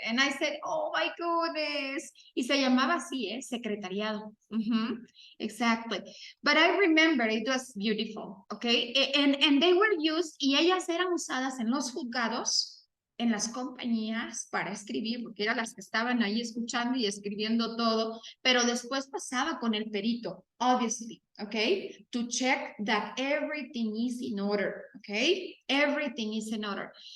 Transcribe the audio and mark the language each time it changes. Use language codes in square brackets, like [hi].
[en] And I said, oh my goodness. [es] Y se llamaba así, secretariado. [en] Exactly. But I remember it was beautiful. Okay. And they were used, [es] y ellas eran usadas en los juzgados, en las compañías para escribir, porque eran las que estaban ahí escuchando y escribiendo todo, pero después pasaba con el perito, obviously, okay, [en] to check that everything is in order, [es] okay, everything is in order.